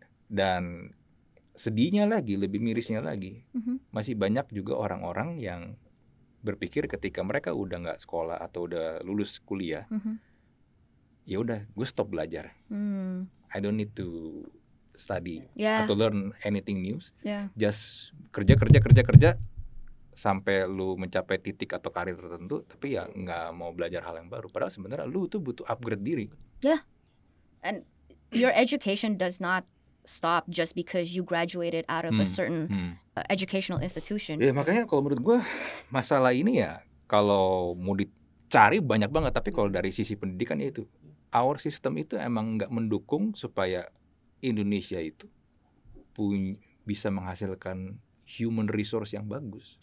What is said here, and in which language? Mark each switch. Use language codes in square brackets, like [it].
[id] Dan sedihnya lagi, lebih mirisnya lagi, masih banyak juga orang-orang yang berpikir ketika mereka udah nggak sekolah atau udah lulus kuliah, ya udah gue stop belajar. [en] I don't need to study atau learn anything new. [id] Just kerja sampai lu mencapai titik atau karir tertentu, tapi ya nggak mau belajar hal yang baru. Padahal sebenarnya lu tuh butuh upgrade diri. [en] Yeah, and your education does not stop just because you graduated out of a certain educational institution. [id] Ya makanya kalau menurut gue masalah ini ya kalau mau dicari banyak banget, tapi kalau dari sisi pendidikan ya itu [en] our system [id] itu emang nggak mendukung supaya Indonesia itu bisa menghasilkan human resource yang bagus.